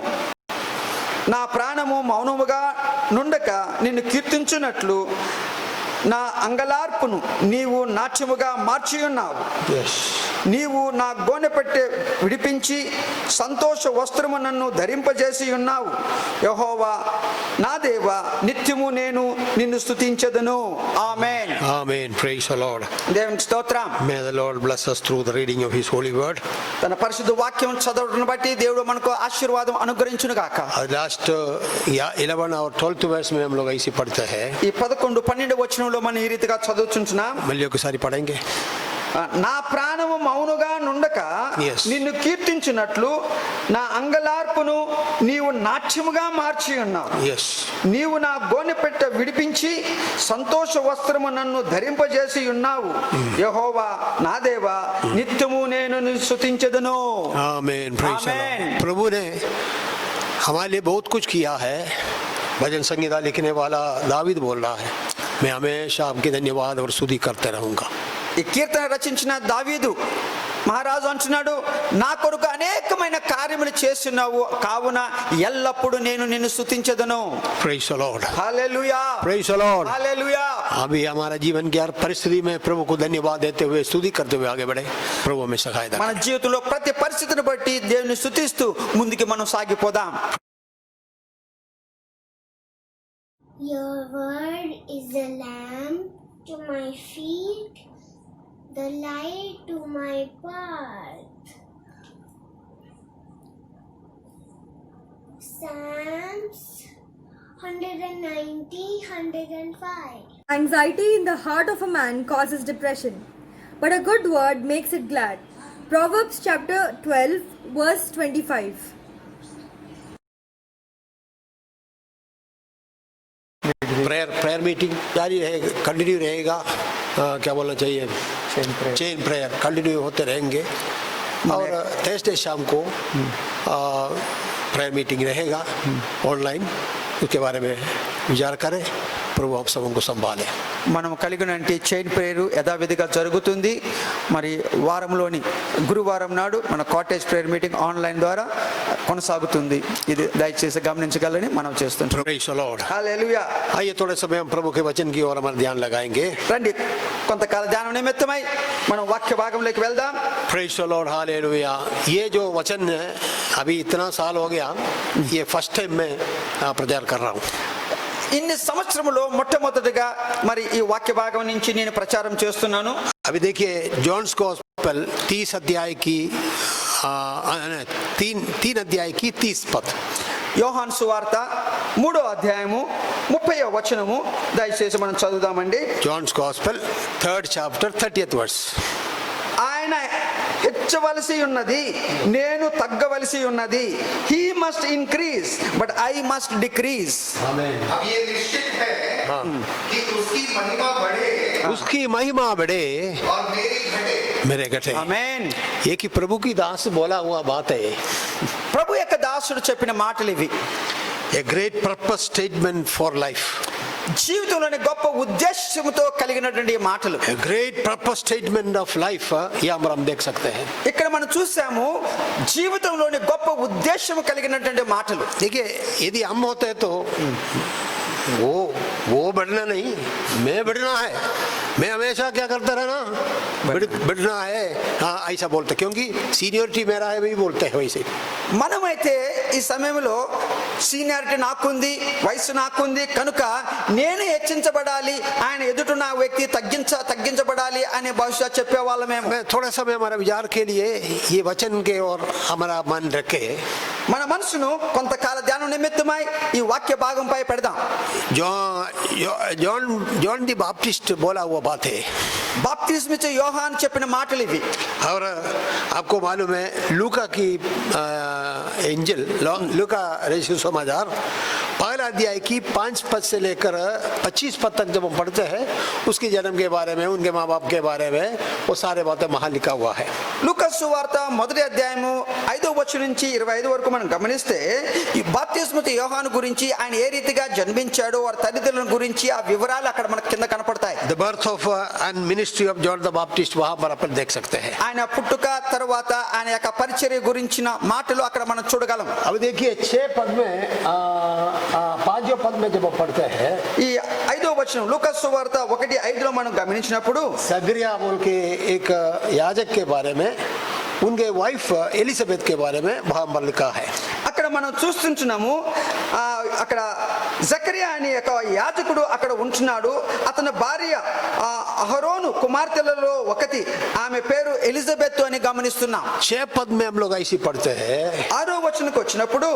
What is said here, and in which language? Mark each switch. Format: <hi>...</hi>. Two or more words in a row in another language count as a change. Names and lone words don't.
<te>నా ప్రాణము మౌనముగా నుండక నిన్ను కీర్తించున్నట్లు నా అంగలార్పును నీవు నాట్యముగా మార్చి ఉన్నావు.</te> <en>Yes.</en> <te>నీవు నా గోనెపట్టె విడిపించి సంతోష వస్త్రము నన్ను ధరింపజేసి ఉన్నావు. యెహోవా నా దేవా, నిత్యము నేను నిన్ను స్తుతించెదను. ఆమేన్.</te> <en>Amen. Praise the Lord.</en> <te>దేవునికి స్తోత్రం.</te> <en>May the Lord bless us through the reading of His holy word.</en> <te>తన పరిశుద్ధ వాక్యం చదవడం బట్టి దేవుడు మనకు ఆశీర్వాదం అనుగ్రహించును గాక.</te> <hi>Last 11 और 12th verse में हम लोग ऐसे पढ़ते हैं.</hi> <te>ఈ 11, 12 వచనంలో మనం ఈ రీతిగా చదువుచుంటున్నాం.</te> <hi>मल्लियों को सारी पढ़ेंगे.</hi> <te>నా ప్రాణము మౌనుగా నుండక</te> <en>Yes.</en> <te>నిన్ను కీర్తించినట్లు నా అంగలార్పును నీవు నాట్యముగా మార్చి ఉన్నావు.</te> <en>Yes.</en> <te>నీవు నా గోనెపెట్ట విడిపించి సంతోష వస్త్రము నన్ను ధరింపజేసి ఉన్నావు. యెహోవా నా దేవా, నిత్యము నేను నిన్ను స్తుతించెదను.</te> <en>Amen. Praise the Amen. Lord.</en> <hi>प्रभु ने हमारे लिए बहुत कुछ किया है. भजन संगीता लिखने वाला दावीद बोल रहा है, मैं हमेशा आपकी धन्यवाद और स्तुति करते रहूंगा.</hi> <te>ఈ కీర్తన రచించిన దావీదు మహారాజు అంటున్నాడు, నా కొరకు అనేకమైన కార్యములు చేస్తున్నావు, కావున ఎల్లప్పుడూ నేను నిన్ను స్తుతించెదను.</te> <en>Praise the Lord.</en> <te>హల్లెలూయా.</te> <en>Praise the Lord.</en> <te>హల్లెలూయా.</te> <hi>अभी हमारा जीवन की हर परिस्थिति में प्रभु को धन्यवाद देते हुए स्तुति करते हुए आगे बढ़े. प्रभु हमें सहायता</hi> <te>మన</te> <hi>करे.</hi> <te>జీవితంలో ప్రతి పరిస్థితిని బట్టి దేవుని స్తుతిస్తూ ముందుకి మనం సాగిపోదాం.</te> <en>Your word is the lamp to my feet, the light to my path. Psalms 190, 105. Anxiety in the heart of a man causes depression, but a good word makes it glad. Proverbs chapter 12, verse 25. prayer meeting</en> <hi>जारी रहेगा, कंटिन्यू रहेगा. क्या बोलना चाहिए,</hi> <en>chain prayer continue</en> <hi>होते रहेंगे. और थर्सडे शाम को</hi> <en>prayer meeting</en> <hi>रहेगा ऑनलाइन. उसके बारे में विचार करें. प्रभु आप सबको संभाले.</hi> <te>మనం కలిగినటువంటి</te> <en>chain prayer</en> <te>యథావిధిగా జరుగుతుంది. మరి వారంలోని గురువారం నాడు మన</te> <en>cottage prayer meeting online</en> <te>ద్వారా కొనసాగుతుంది. ఇది దయచేసి గమనించగలని మనం చేస్తుంటాం.</te> <en>Praise the Lord.</en> <te>హల్లెలూయా.</te> <hi>आइए थोड़े समय हम प्रभु के वचन की ओर हमारा ध्यान लगाएंगे.</hi> <te>రండి, కొంతకాల ధ్యానం నిమిత్తమై మనం వాక్య భాగంలోకి వెళ్దాం.</te> <en>Praise the Lord. Hallelujah.</en> <hi>ये जो वचन है अभी इतना साल हो गया, ये</hi> <en>first time</en> <hi>मैं प्रचार कर रहा हूँ.</hi> <te>ఇన్ని సంవత్సరములో మొట్టమొదటిగా మరి ఈ వాక్య భాగం నుంచి నేను ప్రచారం చేస్తున్నాను.</te> <hi>अभी देखिए जॉन्स गॉस्पेल 30 अध्याय की 3 अध्याय की 30 पद.</hi> <te>యోహాను సువార్త 3వ అధ్యాయము 30వ వచనము దయచేసి మనం చదువుదామండి.</te> <en>जॉन्स गॉस्पेल 3rd chapter 30th verse.</en> <te>ఆయన హెచ్చవలసి ఉన్నది, నేను తగ్గవలసి ఉన్నది.</te> <en>He must increase but I must decrease.</en> <hi>अब ये निश्चित है कि उसकी महिमा बढ़े उसकी महिमा बढ़े और मेरी घटे. मेरे घटे.</hi> <te>ఆమేన్.</te> <hi>ये कि प्रभु की दास बोला हुआ बात है.</hi> <te>ప్రభు యొక్క దాసుడు చెప్పిన మాటలు ఇవి.</te> <en>A great purpose statement for life.</en> <te>జీవితంలోని గొప్ప ఉద్దేశంతో కలిగినటువంటి ఈ మాటలు.</te> <en>A great purpose statement of life.</en> <hi>ये हम देख सकते हैं.</hi> <te>ఇక్కడ మనం చూసాము జీవితంలోని గొప్ప ఉద్దేశం కలిగినటువంటి మాటలు.</te> <hi>देखिए यदि हम होते हैं तो वो बढ़ना नहीं, मैं बढ़ना है. मैं हमेशा क्या करता रहना, बढ़ना है. हाँ ऐसा बोलते, क्योंकि सीनियरिटी मेरा है वही बोलते हैं वैसे.</hi> <te>మనమైతే ఈ సమయంలో సీనియారిటీ నాకుంది, వయసు నాకుంది కనుక నేను హెచ్చించబడాలి, ఆయన ఎదుట నా వ్యక్తి తగ్గించబడాలి అనే బహుశా చెప్పేవాళ్ళమేమో.</te> <hi>मैं थोड़ा समय हमारा विचार के लिए ये वचन के और हमारा मन रखे.</hi> <te>మన మనసును కొంతకాల ధ్యానం నిమిత్తమై ఈ వాక్య భాగంపై పెడదాం.</te> <hi>जॉन दी बाप्टिस्ट बोला हुआ बात है.</hi> <te>బాప్తిస్మ ఇచ్చే యోహాను చెప్పిన మాటలు ఇవి.</te> <hi>और आपको मालूम है लूका की एंजल लूका रचित समाचार पहला अध्याय की 5 पद से लेकर 25 पद तक जब हम पढ़ते हैं उसके जन्म के बारे में, उनके माँ बाप के बारे में वो सारे बातें वहाँ लिखा हुआ है.</hi> <te>లూకా సువార్త మొదటి అధ్యాయము 5వ వచనం నుంచి 25 వరకు మనం గమనిస్తే ఈ బాప్తిస్మ ఇచ్చే యోహాను గురించి, ఆయన ఏ రీతిగా జన్మించాడో, వారి తల్లిదండ్రుల గురించి ఆ వివరాలు అక్కడ మనకు కింద కనపడతాయి.</te> <en>The birth of and ministry of John the Baptist</en> <hi>वहाँ पर अपन देख सकते हैं.</hi> <te>ఆయన పుట్టుక తర్వాత ఆయన యొక్క పరిచర్య గురించిన మాటలు అక్కడ మనం చూడగలం.</te> <hi>अब देखिए 6 पद में 5 पद में जब पढ़ते हैं</hi> <te>ఈ 5వ వచనం లూకా సువార్త 1:5లో మనం గమనించినప్పుడు</te> <hi>सगरिया बोल के एक याजक के बारे में, उनके वाइफ एलिजाबेथ के बारे में वहाँ पर लिखा है.</hi> <te>అక్కడ మనం చూస్తుంటున్నాము అక్కడ జకరియా అనే ఒక యాజకుడు అక్కడ ఉంటున్నాడు. అతని భార్య అహరోను కుమార్తెలలో ఒకటి, ఆమె పేరు ఎలిజబెత్ అని గమనిస్తున్నాం.</te> <hi>6 पद में हम लोग ऐसे पढ़ते हैं</hi> <te>6వ వచనంకి వచ్చినప్పుడు</te>